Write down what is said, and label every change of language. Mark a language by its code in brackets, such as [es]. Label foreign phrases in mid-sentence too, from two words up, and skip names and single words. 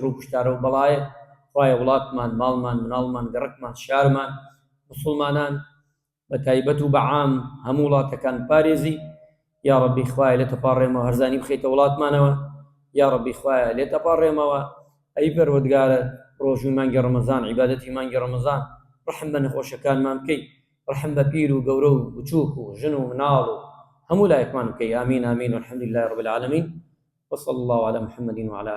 [ckb] و کوشتارە و بەڵایە خوایە وڵاتمان ماڵمان مناڵمان گەڕەکمان شارمان مسلمانان بەتایبەت و بەعام هەموو وڵاتەکان پارێزی [ar] یا ڕەبی [ckb] خوایە لێتە پاڕێمەوە هەرزانی بخەیتە وڵاتمانەوە [ar] یا ڕەبی [ckb] خوایە لێتە پاڕێمەوە ئەی پەروەردگارە ڕۆژوی مانگی ڕەمەزان عیبادەتی مانگی ڕەمەزان ڕەحم بە نەخۆشەکانمان بکەی ڕەحم بە پیر و گەورە و بچووک و ژن و مناڵ و هەموو لایەکمان بکەی ئامین ئامین [ar] والحەمدولله رب العالمین وصلى الله على محمد وعلى آله